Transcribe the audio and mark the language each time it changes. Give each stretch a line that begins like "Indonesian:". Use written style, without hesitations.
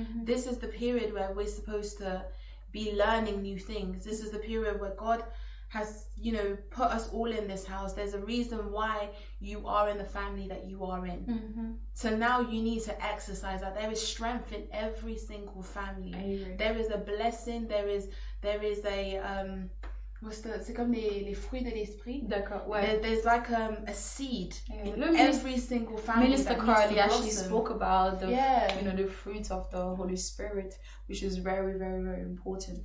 English: This is the period where we're supposed to be learning new things. This is the period where God has, put us all in this house. There's a reason why you are in the family that you are in. So now you need to exercise that. There is strength in every single family. There is a blessing. There is a
French: c'est comme les fruits de l'esprit. D'accord, ouais.
English: There's like a seed in every single family. Minister Carly actually spoke about the the the fruits of the Holy Spirit, which is very, very, very important.